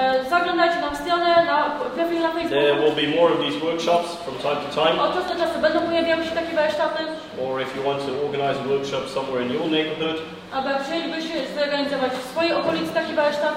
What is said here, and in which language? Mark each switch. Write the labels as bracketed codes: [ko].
[pl] Zaglądajcie na stronę, na profil na Facebooku. [en] There will be more of these workshops from time to time. [pl] Od czasu do czasu będą pojawiały się takie warsztaty. [en] Or if you want to organize a workshop somewhere in your neighborhood, [pl] albo jak chcielibyście zorganizować w swojej okolicy taki warsztat,